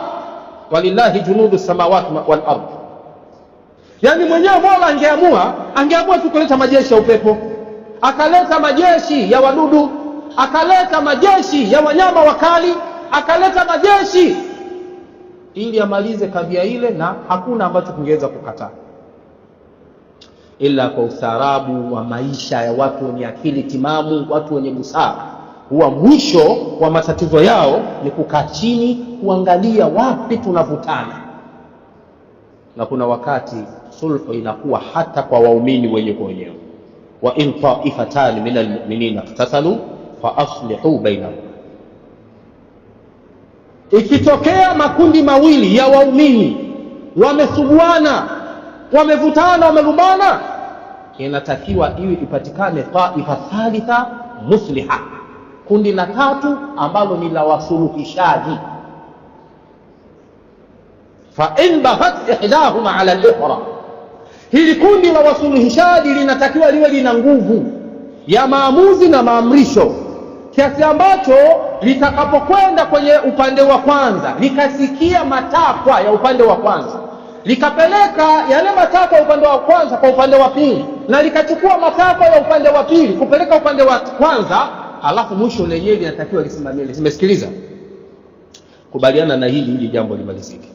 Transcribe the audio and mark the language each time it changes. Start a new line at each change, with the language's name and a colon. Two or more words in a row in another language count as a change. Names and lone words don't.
Arabic: ولله جنود السماوات والأرض.
Swahili: Yani mwenyewe Mola angeamua tu kuleta majeshi ya upepo, akaleta majeshi ya wadudu, akaleta majeshi ya wanyama wakali, akaleta majeshi ili amalize kadhia ile, na hakuna ambacho kingeweza kukataa, ila kwa ustaarabu wa maisha ya watu wenye akili timamu, watu wenye busara. Huwa mwisho wa matatizo yao ni kukaa chini kuangalia wapi tunavutana. Na kuna wakati sulhu inakuwa hata kwa waumini wenye kwa wenyewe.
Arabic: وإن طائفتان من المؤمنين اقتتلوا فأصلحوا بينهم,
Swahili: ikitokea makundi mawili ya waumini wamesuguana, wamevutana, wamelumbana, inatakiwa iwe ipatikane
Arabic: طائفة ثالثة مصلحة,
Swahili: kundi la tatu ambalo ni la wasuluhishaji.
Arabic: فإن بغت إحداهما على الأخرى,
Swahili: hili kundi la wasuluhishaji linatakiwa liwe lina nguvu ya maamuzi na maamrisho, kiasi ambacho litakapokwenda kwenye upande wa kwanza likasikia matakwa ya upande wa kwanza, likapeleka yale matakwa ya upande wa kwanza kwa upande wa pili, na likachukua matakwa ya upande wa pili kupeleka upande wa kwanza, alafu mwisho lenyewe linatakiwa lisimamie, limesikiliza, kubaliana na hili ili jambo limalizike.